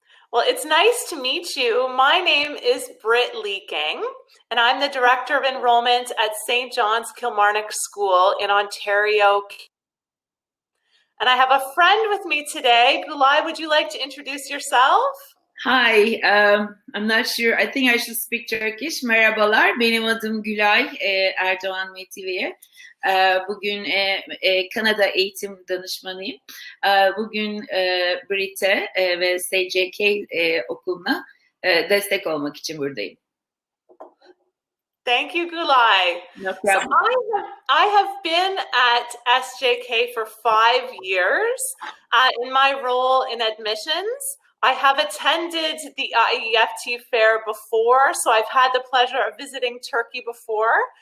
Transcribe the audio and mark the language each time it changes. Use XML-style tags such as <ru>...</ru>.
<en>Well, it's nice to meet you. My name is Britt Leeking, and I'm the Director of Enrollment at St. John's Kilmarnock School in Ontario. And I have a friend with me today. Gulay, would you like to introduce yourself? Hi, I'm not sure. I think I should speak Turkish.</en> <tr>Merhabalar, benim adım Gülay Erdoğan Metiviye. Bugün Kanada eğitim danışmanıyım. Bugün Britt'e ve SCK okuluna destek olmak için buradayım.</tr> <en>Thank you, Gulay. No problem. So I have been at SJK for 5 years in my role in admissions. I have attended the IEFT fair before, so I've had the pleasure of visiting Turkey before.</en>